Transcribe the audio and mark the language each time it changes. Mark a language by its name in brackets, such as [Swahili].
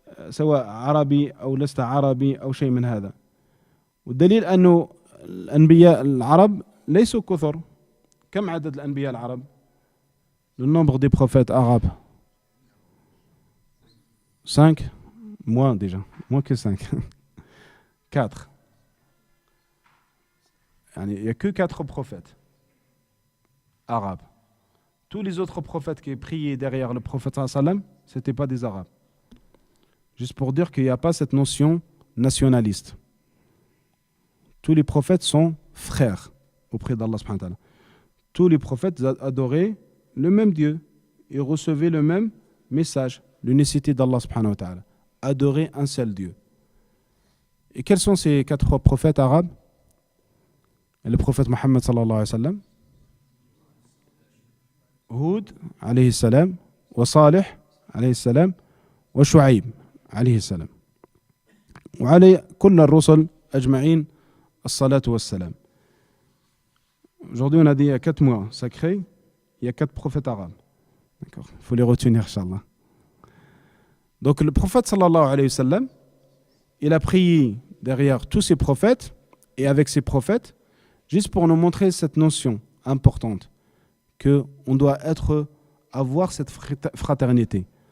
[Arabic] سواء عربي أو لست عربي أو شيء من هذا والدليل أنه الأنبياء العرب ليسوا كثر كم عدد الأنبياء العرب؟ [French] Le nombre des prophètes arabes 5 moins déjà moins que 5 [Arabic] 4 يعني [French] il n'y a que 4 prophètes arabes. Tous les autres prophètes qui priaient derrière le prophète sallam, ce n'étaient pas des arabes. Juste pour dire qu'il n'y a pas cette notion nationaliste. Tous les prophètes sont frères auprès d'Allah subhanahu wa ta'ala. Tous les prophètes adoraient le même Dieu et recevaient le même message, l'unicité d'Allah subhanahu wa ta'ala. Adorer un seul Dieu. Et quels sont ces 4 prophètes arabes? Le prophète Mohammed sallallahu alayhi wa sallam, [Arabic] هود عليه السلام وصالح عليه السلام وشعيب عليه السلام وعلى كل الرسل أجمعين الصلاة والسلام. [French] Aujourd'hui, on a dit il y a 4 mois sacrés, il y a 4 prophètes arabes. D'accord, il faut les retenir, Inch'Allah. Donc le prophète sallallahu alayhi wa sallam, il a prié derrière tous ces prophètes et avec ces prophètes, juste pour nous montrer cette notion importante, qu'on doit avoir cette fraternité.